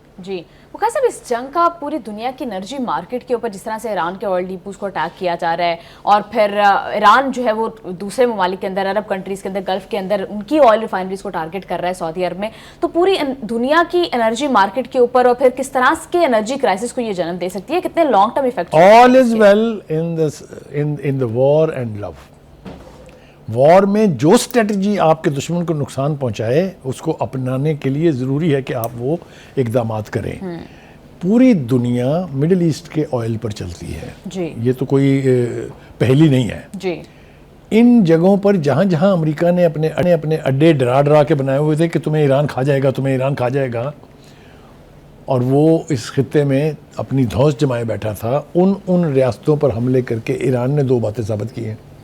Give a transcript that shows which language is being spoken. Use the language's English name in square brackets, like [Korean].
[Urdu] جی بخاری صاحب، اس جنگ کا پوری دنیا کی انرجی مارکیٹ کے اوپر جس طرح سے ایران کے آئل ڈیپوز کو اٹیک کیا جا رہا ہے، اور پھر ایران جو ہے وہ دوسرے ممالک کے اندر، عرب کنٹریز کے اندر، گلف کے اندر ان کی آئل ریفائنریز کو ٹارگٹ کر رہا ہے سعودی عرب میں، تو پوری دنیا کی انرجی مارکیٹ کے اوپر اور پھر کس طرح کے انرجی کرائسس کو یہ جنم دے سکتی ہے؟ کتنے long term effect? [English] All is well in the war and love. [Urdu] وار میں جو اسٹریٹجی آپ کے دشمن کو نقصان پہنچائے اس کو اپنانے کے لیے ضروری ہے کہ آپ وہ اقدامات کریں. پوری دنیا مڈل ایسٹ کے آئل پر چلتی ہے. جی یہ تو کوئی پہلی نہیں ہے. جی ان جگہوں پر جہاں جہاں امریکہ نے اپنے اڈے ڈرا کے بنائے ہوئے تھے کہ تمہیں ایران کھا جائے گا، تمہیں ایران کھا جائے گا، اور وہ اس خطے میں اپنی دھوس جمائے بیٹھا تھا، ان ریاستوں پر حملے کر کے ایران نے 2 باتیں ثابت کی ہیں.